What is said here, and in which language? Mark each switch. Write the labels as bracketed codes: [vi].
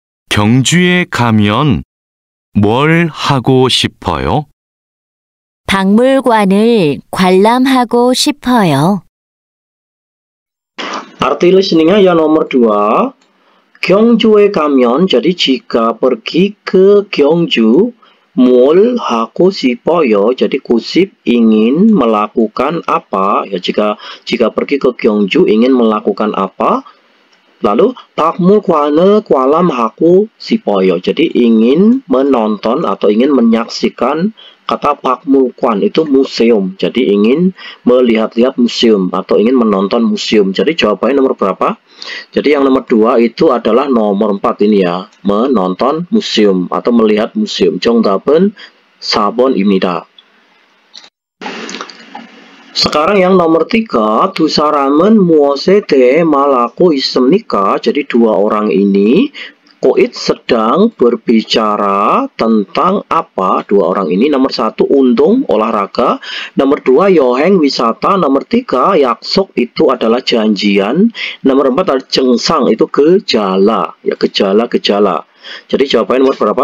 [ko] 경주에 가면 뭘 하고 싶어요? 박물관을 관람하고 싶어요. [id] Arti listeningnya yang nomor 2. [ko] 경주에 가면, [id] jadi jika pergi ke Gyeongju, [ko] 뭘 하고 싶어요? [id] jadi kusip ingin melakukan apa? Ya, jika pergi ke Gyeongju ingin melakukan apa? Lalu [ko] 박물관을 관람하고 싶어요. [id] jadi ingin menonton atau ingin menyaksikan Kata 박물관 itu museum. Jadi ingin melihat-lihat museum atau ingin menonton museum. Jadi jawabannya nomor berapa? Jadi yang nomor 2 itu adalah nomor 4 ini ya. Menonton museum atau melihat museum. [ko] 정답은 4번입니다. [id] Sekarang yang nomor 3, [ko] 두 사람은 무엇에 대해 말하고 있습니까? [id] Jadi dua orang ini Koit sedang berbicara tentang apa? Dua orang ini nomor 1 untung olahraga, nomor 2 여행 wisata, nomor 3 약속 itu adalah janjian, nomor 4 adalah 증상 itu gejala, ya gejala-gejala. Jadi jawabannya nomor berapa?